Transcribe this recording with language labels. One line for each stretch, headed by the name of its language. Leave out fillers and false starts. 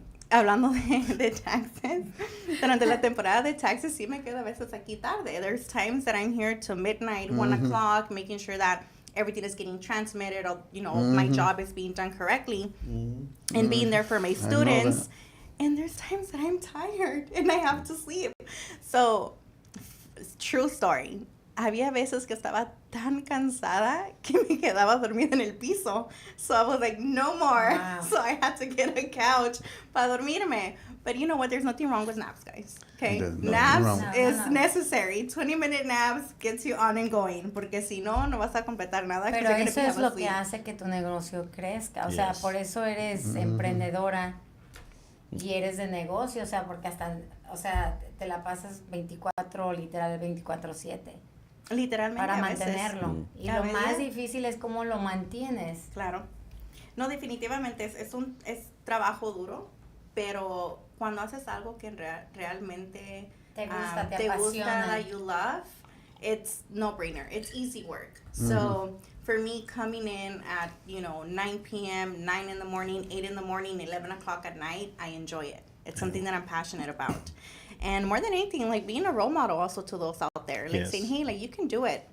Spanish: Hablando de taxes, durante la temporada de taxes sí me quedo a veces aquí tarde.
English: There's times that I'm here till midnight, 1 o'clock, making sure that everything is getting transmitted, or, my job is being done correctly, and being there for my students. And there's times that I'm tired and I have to sleep. So, true story.
Spanish: Había veces que estaba tan cansada que me quedaba dormida en el piso.
English: So I was like, no more. Wow. So I had to get a couch
Spanish: para dormirme.
English: But you know what? There's nothing wrong with naps, guys. Okay? Naps is necessary. 20-minute naps gets you on and going.
Spanish: Porque si no, no vas a completar nada. Pero eso es lo que hace que tu negocio crezca. O sea, por eso eres emprendedora y eres de negocio. O sea, porque hasta, te la pasas 24/7. Literalmente. Para mantenerlo. Y lo más difícil es cómo lo mantienes. Claro. No, definitivamente es trabajo duro, pero cuando haces algo que realmente te gusta, te apasiona,
English: that you love, it's no-brainer. It's easy work. So for me, coming in at 9 p.m., 9 in the morning, 8 in the morning, 11 o'clock at night, I enjoy it. It's something that I'm passionate about. And more than anything, like, being a role model also to those out there, like saying, hey, like, you can do it.